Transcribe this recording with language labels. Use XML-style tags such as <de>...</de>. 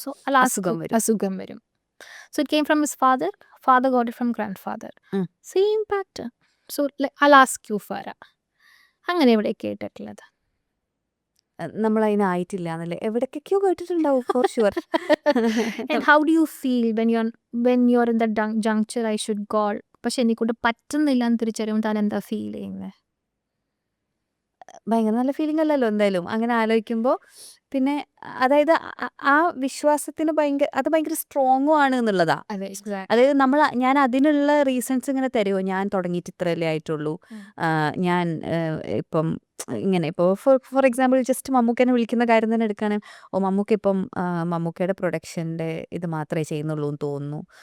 <en>so</en> <ml>അസുഖം വരും.</ml> <en>So it came from his father got it from grandfather. Same pattern.</en> <ml>So</ml> <en>I'll ask you</en> <ml>ഫാറ, അങ്ങനെ ഇവിടെ കേട്ടിട്ടുള്ളത്? നമ്മൾ അതിനായിട്ടില്ല എന്നല്ലേ, എവിടേക്കൊക്കെയോ കേട്ടിട്ടുണ്ടാവും for sure.</ml> <en>And how do you feel when you're in that juncture I should call,</en> <ml>പക്ഷെ എനിക്കൊണ്ട് പറ്റുന്നില്ല എന്ന് തിരിച്ചറിയുമ്പോൾ താൻ എന്താ ഫീൽ ചെയ്യുന്നത്? ഭയങ്കര നല്ല ഫീലിംഗ് അല്ലല്ലോ എന്തായാലും അങ്ങനെ ആലോചിക്കുമ്പോൾ. പിന്നെ അതായത് ആ വിശ്വാസത്തിന് അത് ഭയങ്കര സ്ട്രോങ്ങും ആണ് എന്നുള്ളതാ. അതായത് ഞാൻ അതിനുള്ള റീസൺസ് ഇങ്ങനെ തരുമോ, ഞാൻ തുടങ്ങിയിട്ട് ഇത്രയല്ലേ ആയിട്ടുള്ളൂ, ഞാൻ ഇപ്പം ഇങ്ങനെ ഇപ്പോൾ ഫോർ എക്സാമ്പിൾ ജസ്റ്റ് മമ്മൂക്കേനെ വിളിക്കുന്ന കാര്യം തന്നെ എടുക്കുകയാണെങ്കിൽ, മമ്മൂക്ക ഇപ്പം മമ്മൂക്കയുടെ പ്രൊഡക്ഷൻ്റെ ഇത് മാത്രമേ ചെയ്യുന്നുള്ളൂ എന്ന് തോന്നുന്നു.</ml>